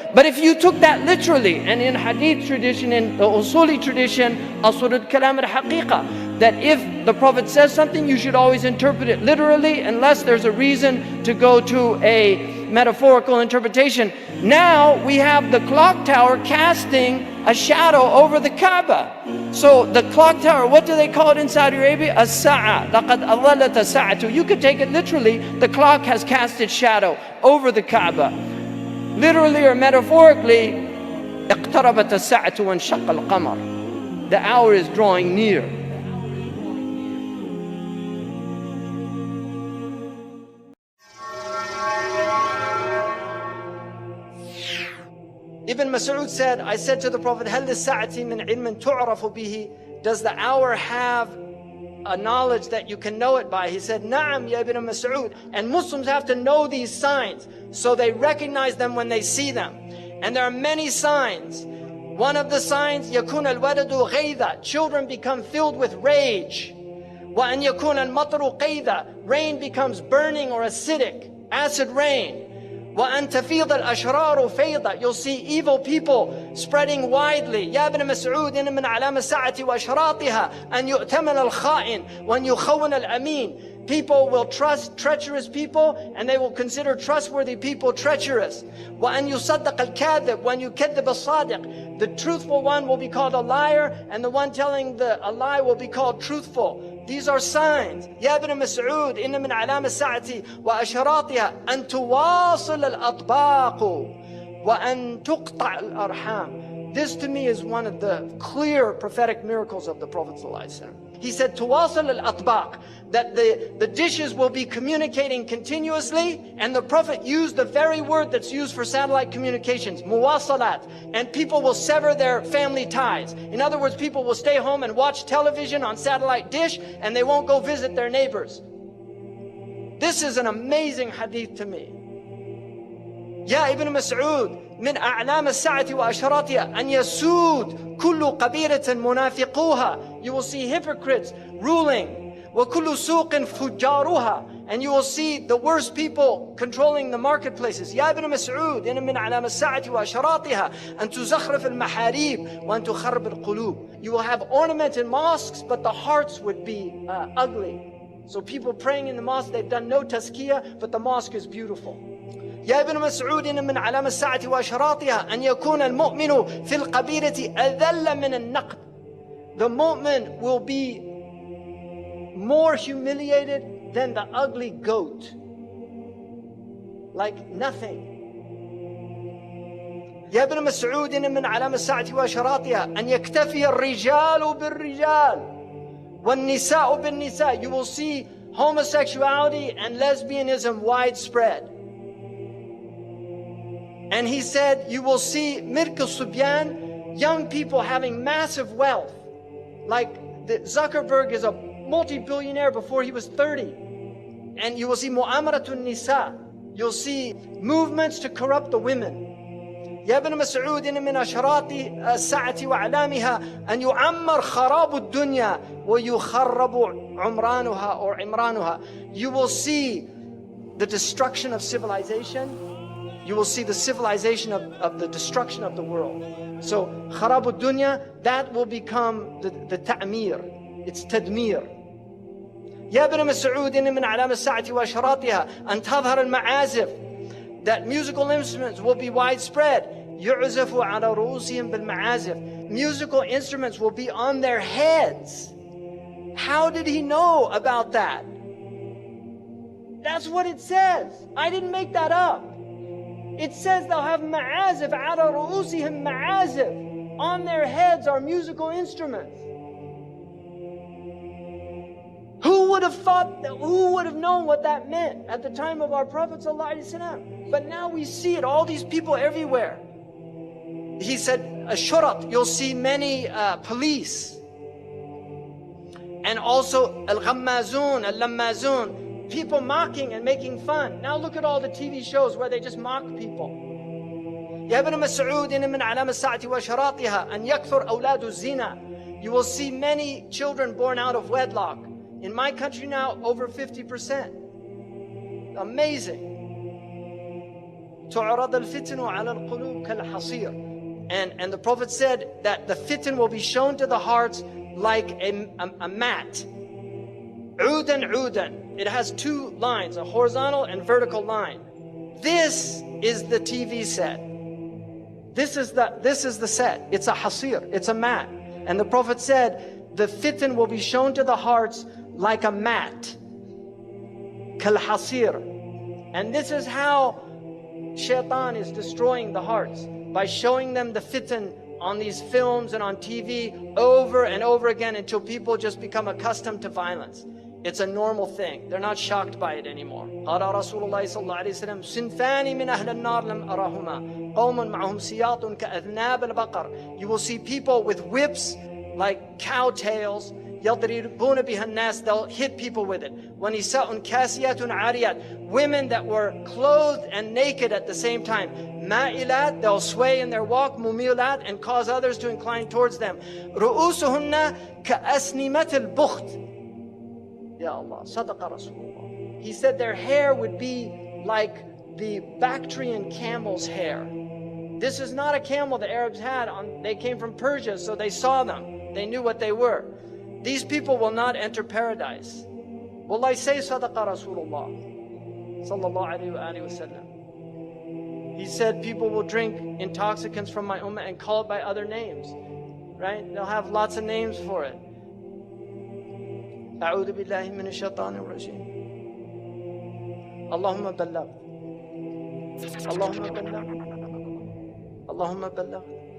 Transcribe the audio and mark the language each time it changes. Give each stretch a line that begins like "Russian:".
English: But if you took that literally, and in hadith tradition, in the usuli tradition,
Arabic: asrul kalam al-haqiqa,
English: that if the Prophet says something, you should always interpret it literally, unless there's a reason to go to a metaphorical interpretation. Now we have the clock tower casting a shadow over the Kaaba. So the clock tower, what do they call it in Saudi Arabia?
Arabic: As-sa'a. لَقَدْ أَظَلَّتَ السَّاعَةُ.
English: You could take it literally, the clock has cast its shadow over the Kaaba. Literally or metaphorically,
Arabic: اقتربت الساعة وانشق القمر.
English: The hour is drawing near. Ibn Mas'ud said, I said to the Prophet,
Arabic: هل للساعة من علم تعرف به?
English: Does the hour have a knowledge that you can know it by? He said,
Arabic: Na'am ya
English: Ibn Mas'ud. And Muslims have to know these signs so they recognize them when they see them. And there are many signs. One of the signs,
Arabic: يكون الولد غيظا,
English: children become filled with rage.
Arabic: وأن يكون المطر قيظا,
English: rain becomes burning or acidic, acid rain.
Arabic: وأن تفيض الأشرار فيضا,
English: you'll see evil people spreading widely.
Arabic: يا ابن مسعود إن من علامة الساعة وأشراطها أن يؤتمن الخائن وأن يخون الأمين.
English: People will trust treacherous people and they will consider trustworthy people treacherous.
Arabic: وأن يصدق الكاذب وأن يكذب الصادق.
English: The truthful one will be called a liar and the one telling a lie will be called truthful. These are signs.
Arabic: يا ابن مسعود إن من علامة الساعة وأشراطها أن تواصل الأطباق وأن تقطع الأرحام.
English: This to me is one of the clear prophetic miracles of the Prophet ﷺ. He said,
Arabic: تواصل الأطباق,
English: that the dishes will be communicating continuously, and the Prophet used the very word that's used for satellite communications, muwasalat, and people will sever their family ties. In other words, people will stay home and watch television on satellite dish, and they won't go visit their neighbors. This is an amazing hadith to me.
Arabic: يا ابن مسعود من أعلام الساعة وأشراطها أن يسود كل قبيلة منافقوها.
English: You will see hypocrites ruling.
Arabic: وكل سوق فجارها.
English: And you will see the worst people controlling the marketplaces.
Arabic: يا ابن مسعود إن من علام الساعة وأشراطها أن تزخرف المحاريب وأن تخرب القلوب.
English: You will have ornamented mosques, but the hearts would be ugly. So people praying in the mosque, they've done no tazkiyah, but the mosque is beautiful.
Arabic: يا ابن مسعود إن من علامة الساعة وأشراطها أن يكون المؤمن في القبيلة أذل من النقد.
English: The mu'min will be more humiliated than the ugly goat. Like nothing.
Arabic: يا ابن مسعود إن من علامة الساعة وأشراطها أن يكتفي الرجال بالرجال والنساء بالنساء.
English: You will see homosexuality and lesbianism widespread. And he said, you will see
Arabic: Mirk al-Subyan,
English: young people having massive wealth. Like Zuckerberg is a multi-billionaire before he was 30. And you will see
Arabic: Mu'amaratun Nisa.
English: You'll see movements to corrupt the women.
Arabic: يا ابن مسعود إن من أشراط الساعة وأعلامها أن يعمر خراب الدنيا ويخرب عمرانها
English: or
Arabic: عمرانها.
English: You will see the destruction of civilization. You will see the civilization of the destruction of the world. So,
Arabic: خراب الدنيا,
English: that will become the ta'mir. It's tadmir.
Arabic: يا ابن مسعود إن من علامة الساعة وأشراطها أن تظهر المعازف.
English: That musical instruments will be widespread.
Arabic: يعزف على رؤوسهم بالمعازف.
English: Musical instruments will be on their heads. How did he know about that? That's what it says. I didn't make that up. It says they'll have ma'azif,
Arabic: ala ru'usihim ma'azif.
English: On their heads are musical instruments. Who would have thought that, who would have known what that meant at the time of our Prophet ﷺ? But now we see it, all these people everywhere. He said, Ashurat, you'll see many police. And also
Arabic: al-ghammazun, al-lammazun.
English: People mocking and making fun. Now look at all the TV shows where they just mock people.
Arabic: يا ابن مسعود إن من علامة الساعة وأشراطها أن يكثر أولاد الزنا.
English: You will see many children born out of wedlock. In my country now, over 50%. Amazing.
Arabic: تعرض الفتن على القلوب كالحصير.
English: And the Prophet said that the fitan will be shown to the hearts like a mat.
Arabic: عودا عودا.
English: It has two lines, a horizontal and vertical line. This is the TV set. This is the set. It's a hasir, it's a mat. And the Prophet said, the fitan will be shown to the hearts like a mat.
Arabic: Kal hasir.
English: And this is how shaitan is destroying the hearts, by showing them the fitan on these films and on TV over and over again until people just become accustomed to violence. It's a normal thing. They're not shocked by it anymore.
Arabic: قال رسول الله صلى الله عليه وسلم صنفان من أهل النار لم أرهما قوم معهم سياط كأذناب البقر.
English: You will see people with whips like cow tails.
Arabic: يضربون بها الناس.
English: They'll hit people with it.
Arabic: ونساء كاسيات عاريات.
English: Women that were clothed and naked at the same time.
Arabic: مائلات.
English: They'll sway in their walk.
Arabic: مميلات.
English: And cause others to incline towards them.
Arabic: رؤوسهن كأسنمة البخت. Ya Allah, Sadaqa Rasulullah.
English: He said their hair would be like the Bactrian camel's hair. This is not a camel the Arabs had. They came from Persia, so they saw them. They knew what they were. These people will not enter paradise. Wallahi, say
Arabic: Sadaqa Rasulullah sallallahu alayhi wa sallam.
English: He said people will drink intoxicants from my ummah and call it by other names. Right? They'll have lots of names for it.
Arabic: أعوذ بالله من الشيطان الرجيم. اللهم بلغ. اللهم بلغ. اللهم بلغ.